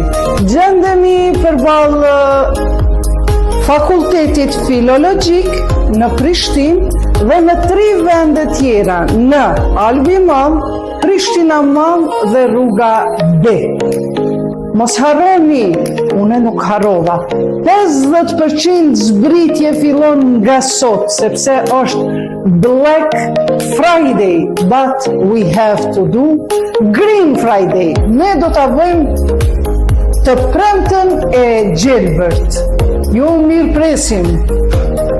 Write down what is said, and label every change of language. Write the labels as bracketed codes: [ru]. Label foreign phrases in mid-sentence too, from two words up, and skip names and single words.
[sq] Gjendemi përballë Fakultetit Filologjik në Prishtinë dhe në 3 vende tjera, në Albi Madh, Prishtina Madh dhe Rruga B. Mos harroni, unë nuk harrova, 50% zbritje fillon nga sot, sepse është Black Friday, [en] but we have to do Green Friday. [sq] Ne do ta bëjmë të premten e gjelbërt. Ju mirë presim.